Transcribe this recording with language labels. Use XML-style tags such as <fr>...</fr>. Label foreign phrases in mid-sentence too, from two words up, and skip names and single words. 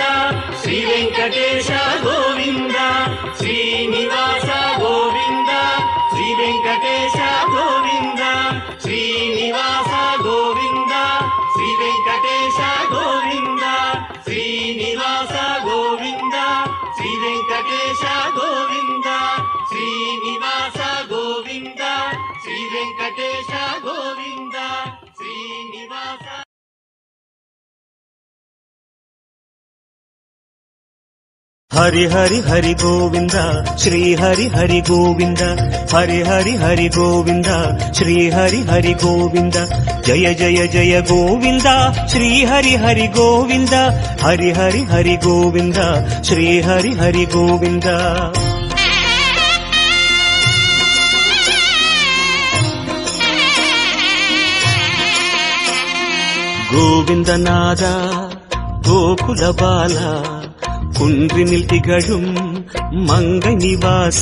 <kn>ಶ್ರೀ ವೆಂಕಟೇಶ ಗೋವಿಂದ ಶ್ರೀನಿವಾಸ ಗೋವಿಂದ ಶ್ರೀ ವೆಂಕಟೇಶ ಗೋವಿಂದ ಶ್ರೀನಿವಾಸ ಗೋವಿಂದ ಶ್ರೀ ವೆಂಕಟೇಶ ಗೋವಿಂದ ಶ್ರೀನಿವಾಸ ಗೋವಿಂದ ಶ್ರೀ ವೆಂಕಟೇಶ ಗೋವಿಂದ ಶ್ರೀನಿವಾಸ ಗೋವಿಂದ ಶ್ರೀ ವೆಂಕಟೇಶ ಗೋವಿಂದ ಶ್ರೀನಿವಾಸ ಹರಿ ಹರಿ ಹರಿ ಗೋವಿಂದ ಶ್ರೀ ಹರಿ ಹರಿ ಗೋವಿಂದ ಹರಿ ಹರಿ ಹರಿ ಗೋವಿಂದ ಶ್ರೀ ಹರಿ ಹರಿ ಗೋವಿಂದ ಜಯ ಜಯ ಜಯ ಗೋವಿಂದ ಶ್ರೀ ಹರಿ ಹರಿ ಗೋವಿಂದ ಹರಿ ಹರಿ ಹರಿ ಗೋವಿಂದ ಶ್ರೀ ಹರಿ ಹರಿ ಗೋವಿಂದ ಗೋವಿಂದನಾದ ಗೋಕುಲ ಬಾಲ</kn> <ta>குன்றினில் திகழும் மங்கை நிவாச</ta>